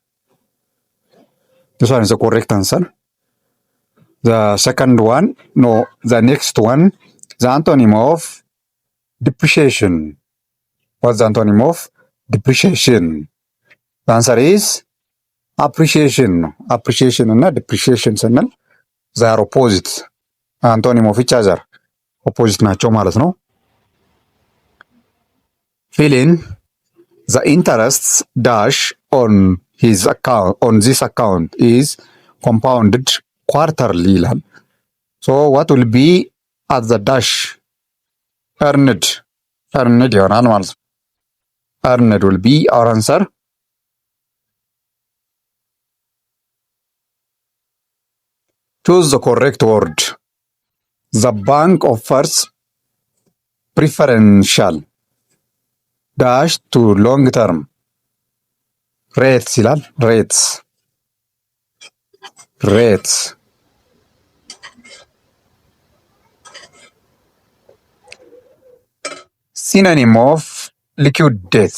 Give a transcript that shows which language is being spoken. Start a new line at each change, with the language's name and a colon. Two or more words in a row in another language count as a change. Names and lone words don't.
English: this one is the correct answer. the second one, no, the next one, the antonym of depreciation. what's the antonym of depreciation? the answer is appreciation. appreciation እና depreciation ስንል they are opposite. antonym of each other, opposite
Amharic: ናቸው ማለት ነው።
English: fill in the interest dash on this account is compounded quarterly ይላል። so what will be at the dash? earned earned
Amharic: ይሆናል ማለት ነው።
English: earned will be our answer. Choose the correct word. The bank offers preferential dash to long term rates ይላል። rates synonym of liquid debt.